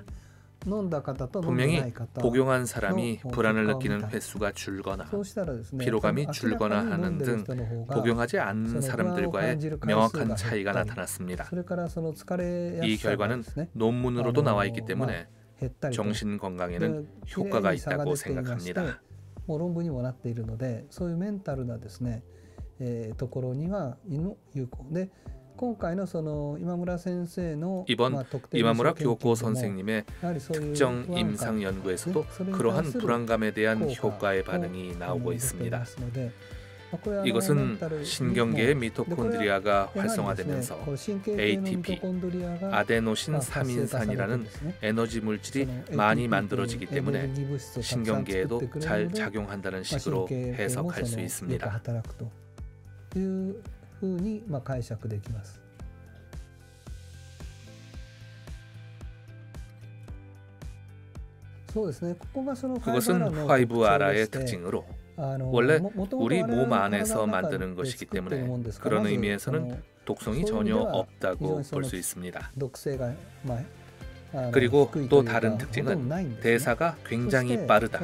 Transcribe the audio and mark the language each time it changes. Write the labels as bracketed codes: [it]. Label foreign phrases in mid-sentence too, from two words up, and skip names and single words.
[ko] 분명히 복용한 사람이 불안을 느끼는 횟수가 줄거나 피로감이 줄거나 하는 등 복용하지 않는 사람들과의 명확한 차이가 나타났습니다. 이 결과는 논문으로도 나와 있기 때문에 정신 건강에는 효과가 있다고 생각합니다. [ja] 論文にもなっているので、そういうメンタルなですね、ところには有効で、今回のその今村先生の [ko] 이번 이마무라 교코 선생님의 특정 임상 연구에서도 그러한 불안감에 대한 효과의 반응이 나오고 있습니다. 이것은 신경계의 미토콘드리아가 활성화되면서 ATP, 아데노신 3인산이라는 에너지 물질이 많이 만들어지기 때문에 신경계에도 잘 작용한다는 식으로 해석할 수 있습니다. [ja] ふうに解釈できます。そうですね。 [ko] 그것은 5R의 특징으로 원래 우리 몸 안에서 만드는 것이기 때문에 그런 의미에서는 독성이 전혀 없다고 볼 수 있습니다. 그리고 또 다른 특징은 대사가 굉장히 빠르다.